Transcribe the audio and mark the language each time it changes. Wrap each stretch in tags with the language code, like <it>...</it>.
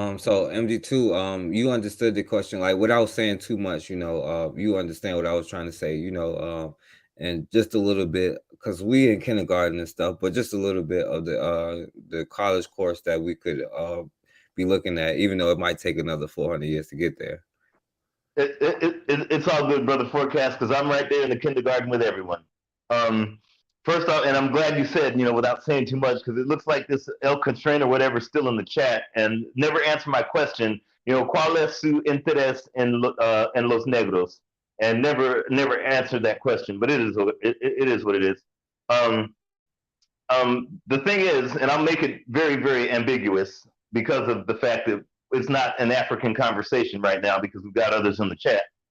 <en>So MD2, you understood the question, like without saying too much, you understand what I was trying to say, and just a little bit, because we in kindergarten and stuff, but just a little bit of the college course that we could be looking at, even though it might take another 400 years to get there. It's all good, brother Forecast, because I'm right there in the kindergarten with everyone. First off, and I'm glad you said, without saying too much, because it looks like this El Contrain or whatever is still in the chat and never answered my question.</en> <es>¿Cuál es su interés en los negros?</es> <en>And never answered that question, but it is what it is. The thing is, and I'll make it very, very ambiguous because of the fact that it's not an African conversation right now, because we've got others in the chat.</en>